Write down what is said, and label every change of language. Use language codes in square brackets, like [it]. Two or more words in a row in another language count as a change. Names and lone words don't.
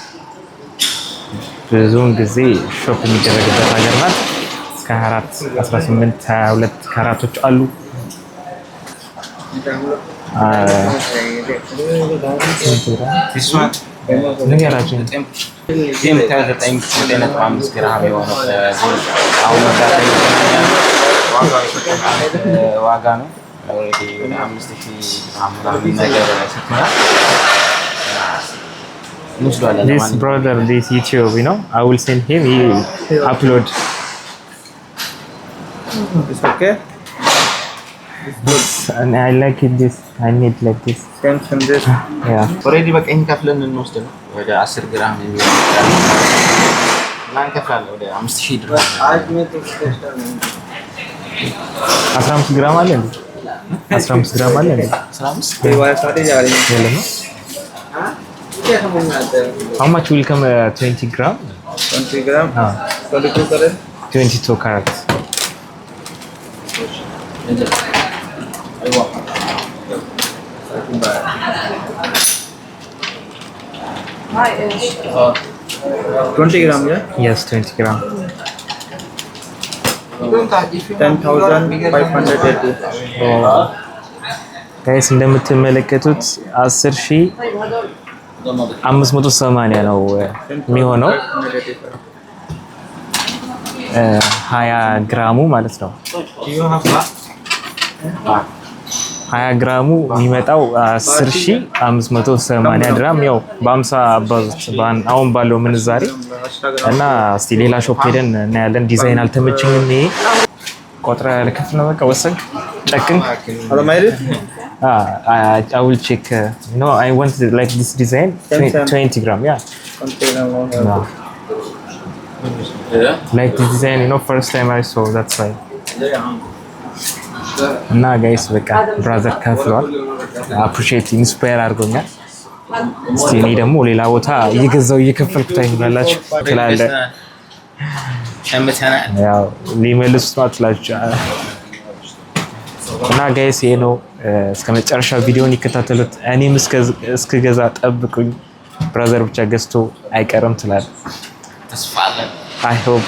[am] ብዙውን ጊዜ ሾፕ የሚደረግበት ሀገር ናት። እስከ 18 22 ካራቶች አሉ። ንገራችን ዋጋ ነው [en] This brother, this YouTube, you know, I will send him. He upload. It's okay. This, and I like it. This I need like this. Same this. Yeah. [am] Already በቃ እንከፍለን እንወስድ ነው ወደ 10 ግራም የሚሆን ማን ከፍላል ወደ 5000 ድረስ [hi] आज मैं तो टेस्ट [am] 15 ግራም አለ እንዴ? 15 ግራም አለ እንዴ? 15 [hi] ये वाला सारे जा रही है [am] የለም ነው? [hi] हां क्या समझ में आता है? [en] How much will come 20 gram? [hi] 20 ग्राम हां 22 करे [en] 22 carats. [hi] Hi, 20 ग्राम या? [en] Yes, 20 gram. 10,580. [am] ጋይስ እንደምትመለከቱት 10580 ነው የሚሆነው 20 ግራሙ ማለት ነው። 20 ግራሙ የሚመጣው 10580 ድራም ያው በ50 አባዙት አሁን ባለው ምንዛሬ እና እስቲ ሌላ ሾፕ ሄደን እናያለን። ዲዛይን አልተመቸኝም። ይሄ ቆጥራ ልከፍ ነው በቃ ወሰንክ ጨክን [en] I will check. No, I want like this design. 20 gram. Yeah. Container one. No. Like this design, first time I saw. That's why. [am] እና ጋይስ በቃ ብራዘር ከፍሏል። [en] appreciate inspire [am] አድርጎኛል። እስቲ እኔ ደግሞ ሌላ ቦታ እየገዛው እየከፈልኩት አይሆናላችሁ ትላለ። ያው ሊመልሱት ማጥላችሁ እና ጋይስ ይሄ ነው። እስከ መጨረሻ ቪዲዮን ይከታተሉት። እኔም እስከገዛ ጠብቁኝ። ብራዘር ብቻ ገዝቶ አይቀርም ትላለ። ተስፋ አለን። [en] I hope